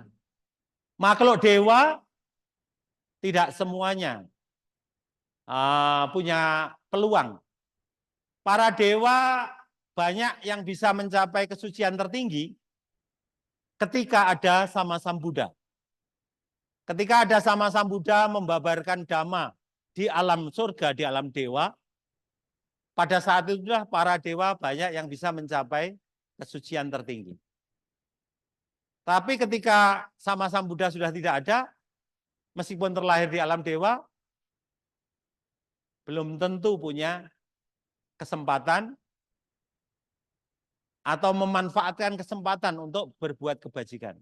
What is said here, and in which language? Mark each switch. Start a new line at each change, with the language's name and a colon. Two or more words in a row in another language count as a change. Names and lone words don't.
Indonesian: Makhluk dewa tidak semuanya punya peluang. Para dewa banyak yang bisa mencapai kesucian tertinggi ketika ada sama Sambuddha. Ketika ada sama Sambuddha membabarkan dhamma di alam surga, di alam dewa, pada saat itulah para dewa banyak yang bisa mencapai kesucian tertinggi. Tapi ketika sama Sambuddha sudah tidak ada, meskipun terlahir di alam dewa, belum tentu punya kesempatan atau memanfaatkan kesempatan untuk berbuat kebajikan.